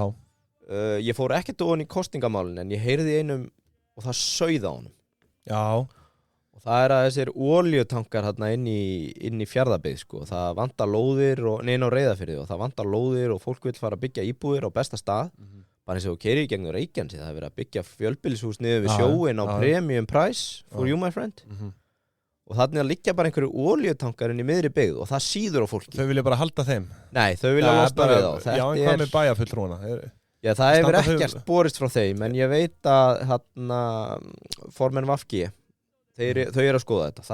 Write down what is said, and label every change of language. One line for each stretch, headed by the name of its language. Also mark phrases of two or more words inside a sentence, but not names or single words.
Icelandic: Ég fór ekkert ofan í kosningamálin en ég heyrði í einum og það sauð á honum. Já. Og það að þessir olíutankar hérna inn í Fjarðabyggð, sko. Það vantar lóðir og neina á Reyðarfirði og það vantar lóðir og fólk vil fara að byggja íbúðir á besta stað. Bara eins og keyrir í gegnum Reykjanesi, það verið að byggja fjölbýlishús niður við sjóin á
English: premium price for you my friend.
Icelandic: Og þannig að liggja bara einhverju olíutankar inn í miðri byggð og það síður á fólki. Þau vilja bara halda þeim? Nei, þau vilja losna við þá. Já, en hvað með bæjarfulltrúana? Já, það hefur ekkert borist frá þeim, en ég veit að formenn VG, þau eru að skoða þetta.